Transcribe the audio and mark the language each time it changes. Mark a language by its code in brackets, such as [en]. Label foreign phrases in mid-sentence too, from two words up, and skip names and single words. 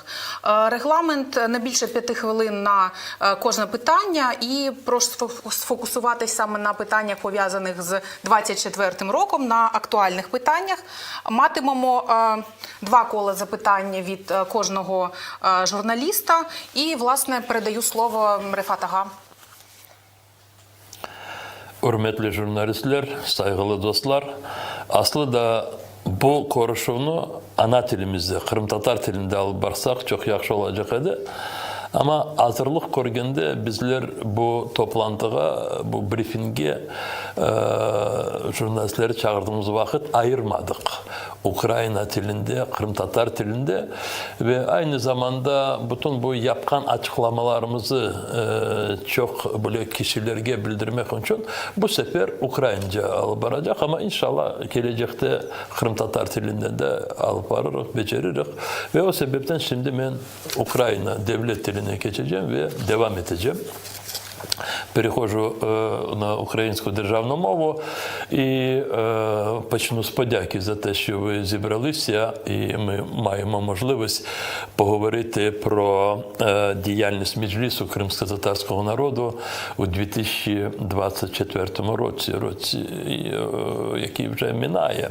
[uk] Регламент не більше 5 хвилин на кожне питання і прошу сфокусуватись саме на питаннях, пов'язаних з 2024 роком, на актуальних питаннях. Матимемо 2 кола запитань від кожного журналіста і, власне, передаю слово Рефат Ага. [crh] Hürmetli jurnalistler, saygılı dostlar. Aslında bu konuşunu ana tilimizde, Kırım Tatar tilinde alıp barsak çok yaxşı olacak edi. Ama hazırlık görgende bizler bu toplantıga, bu briefinge jurnalistleri çağırdığımız vakit ayırmadık. Ukrayna tilinde, Kırım Tatar tilinde ve aynı zamanda bütün bu yapkan açıklamalarımızı çok böyle kişilerge bildirmek için bu sefer Ukraynaca alıp varacak ama inşallah gelecekte Kırım Tatar tilinde de alıp varırız, beceririk ve o sebepten şimdi ben Ukrayna devlet diline geçeceğim ve devam edeceğim. [uk] Переходжу на українську державну мову і почну з подяки за те, що ви зібралися, і ми маємо можливість поговорити про діяльність Меджлісу кримськотатарського народу у 2024 році, який вже минає.